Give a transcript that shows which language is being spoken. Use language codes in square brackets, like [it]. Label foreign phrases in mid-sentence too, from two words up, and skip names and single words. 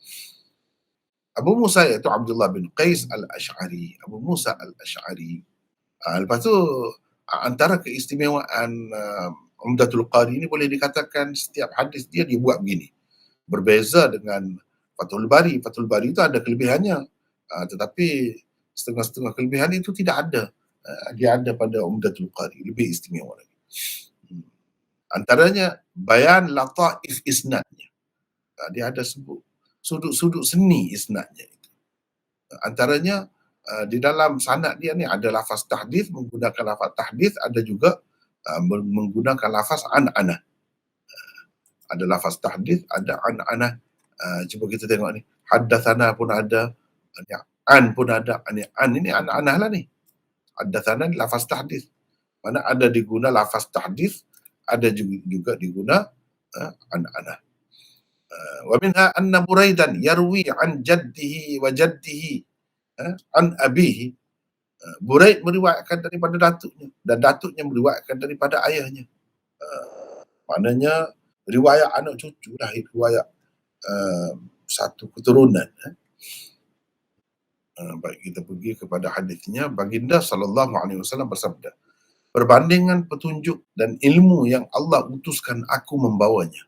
[ms] Abu Musa iaitu Abdullah bin Qais al-Asy'ari, Abu Musa al-Asy'ari. Lepas tu antara keistimewaan Umdatul Qari ini boleh dikatakan setiap hadis dia dibuat begini. Berbeza dengan Fathul Bari. Fathul Bari itu ada kelebihannya, tetapi setengah-setengah kelebihan itu tidak ada. Dia ada pada Umdatul Qari, lebih istimewa lagi. Antaranya [ar] بيان لطائف [ms] isnadnya. Dia ada sebut sudut-sudut seni isnadnya itu. Antaranya di dalam sanad dia ni ada lafaz tahdits, menggunakan lafaz tahdits, ada juga menggunakan lafaz an-anah. Ada lafaz tahdits, ada an-anah. Cuba kita tengok ni. Haddatsana pun ada, an pun ada. An ini an-anah lah ni. Haddatsana ni lafaz tahdits. Mana ada diguna lafaz tahdits, ada juga diguna an-anah. [ar] ومنها أن بريدا يروي عن جده وجده عن أبيه. [ms] Buraid meriwayatkan daripada datuknya dan datuknya meriwayatkan daripada ayahnya. Maknanya riwayat anak cucu lah, riwayat satu keturunan. Baik, kita pergi kepada hadisnya. Baginda SAW bersabda, perbandingan petunjuk dan ilmu yang Allah utuskan aku membawanya.